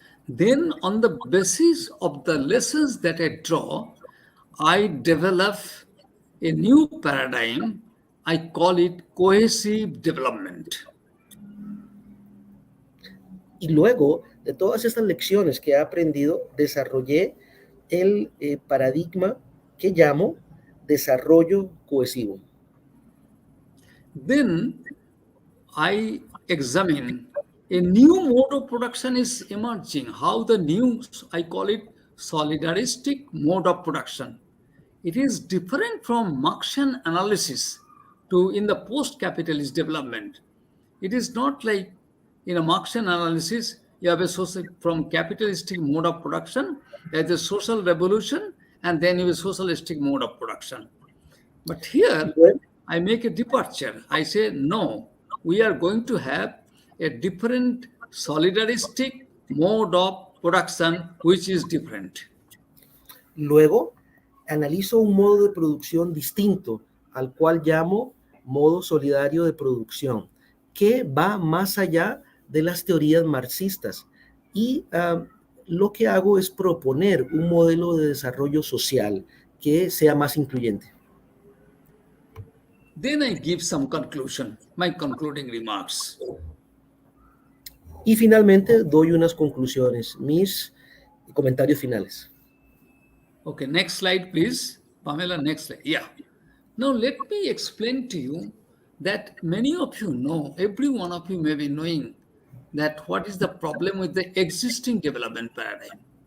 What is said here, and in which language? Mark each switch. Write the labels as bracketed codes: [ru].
[en] Then, on the basis of the lessons that I draw, I develop a new paradigm. I call it cohesive development. [es] Y luego de todas estas lecciones que he aprendido, desarrollé el paradigma que llamo desarrollo cohesivo. [en] Then I examine a new mode of production is emerging. How the new, I call it solidaristic mode of production. It is different from Marxian analysis in the post-capitalist development. It is not like in a Marxian analysis, you have a social, from capitalistic mode of production, there's a social revolution, and then you have a socialistic mode of production. But here, I make a departure. I say, no, we are going to have a different solidaristic mode of production, which is different. [es] Luego, analizo un modo de producción distinto, al cual llamo modo solidario de producción, que va más allá de las teorías marxistas. Y lo que hago es proponer un modelo de desarrollo social que sea más incluyente. [en] Then I give some conclusion, my concluding remarks. [es] Y finalmente doy unas conclusiones, mis comentarios finales. [en] Okay, next slide, please. Pamela, next slide. Yeah. Now, let me explain to you that many of you know, every one of you may be knowing that what is the problem with the existing development paradigm.